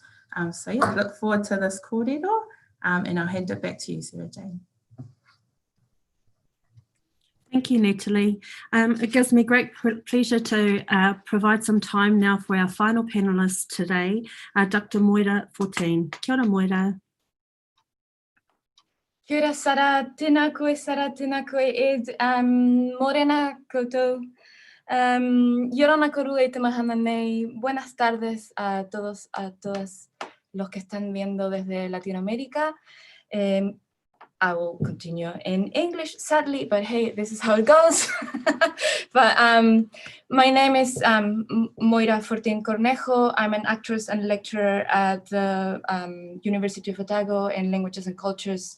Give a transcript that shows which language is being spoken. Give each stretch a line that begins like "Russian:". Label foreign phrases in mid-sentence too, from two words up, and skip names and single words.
English: So yeah, look forward to this kōrero, and I'll hand it back to you, Sarah Jane. Thank you, Natalie. It gives me great pleasure to provide some time now for our final panellist today, Dr. Moira Fortin.
Māori: Kia ora, Moira. Kia ora, Sara. Tēnā koe, Ed. Morena koutou.
Rapanui: Yorana koru e te mahana nei.
Spanish: Buenas tardes a todos, a todas los que están viendo desde Latinoamérica.
English: I will continue in English, sadly, but hey, this is how it goes. But my name is Moira Fortin Cornejo. I'm an actress and lecturer at the University of Otago in Languages and Cultures.